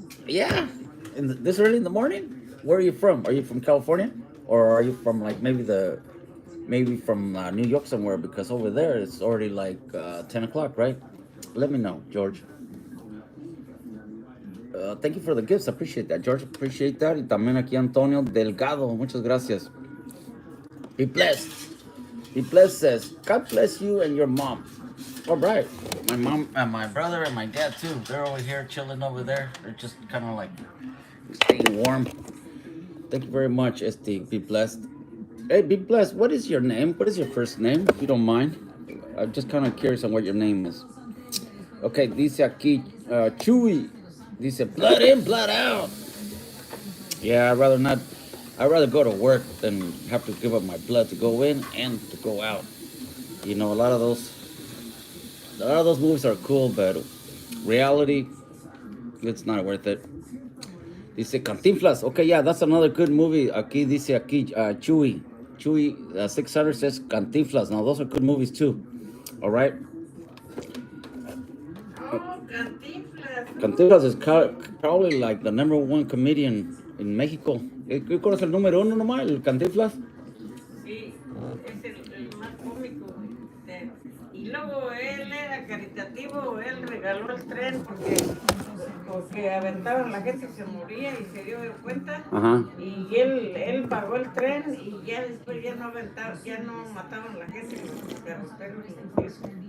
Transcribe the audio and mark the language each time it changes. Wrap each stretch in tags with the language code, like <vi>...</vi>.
<en>Yeah, this early in the morning? Where are you from? Are you from California? Or are you from like maybe from New York somewhere? Because over there it's already like 10 o'clock, right? Let me know, George. Thank you for the gifts. I appreciate that, George. Appreciate that.</en> <es>Y también aquí Antonio Delgado. Muchas gracias.</es> <en>Be blessed. Be blessed says, God bless you and your mom. All right. My mom and my brother and my dad too. They're over here chilling over there. They're just kind of like staying warm. Thank you very much, SD. Be blessed. Hey, be blessed. What is your name? What is your first name, if you don't mind? I'm just kind of curious on what your name is. Okay,</en> <es>dice aquí</es> <en>Chewy.</en> <es>Dice,</es> <en>blood in, blood out. Yeah, I'd rather not. I'd rather go to work than have to give up my blood to go in and to go out. You know, a lot of those movies are cool, but reality, it's not worth it.</en> <es>Dice</es> <en>Cantinflas. Okay, yeah, that's another good movie.</en> <es>Aquí dice aquí</es> <en>Chewy. Chewy 600 says Cantinflas. Now those are good movies too. All right. Oh, Cantinflas. Cantinflas is probably like the #1 comedian in Mexico.</en> <es>¿Qué conoce el número uno nomás? El Cantinflas. Sí, es el más cómico. Y luego él era caritativo, él regaló el tren porque aventaban la gente y se moría y se dio de cuenta. Ajá. Y él pagó el tren y ya después ya no aventaban, ya no mataban a la gente los carroceros y eso.</es>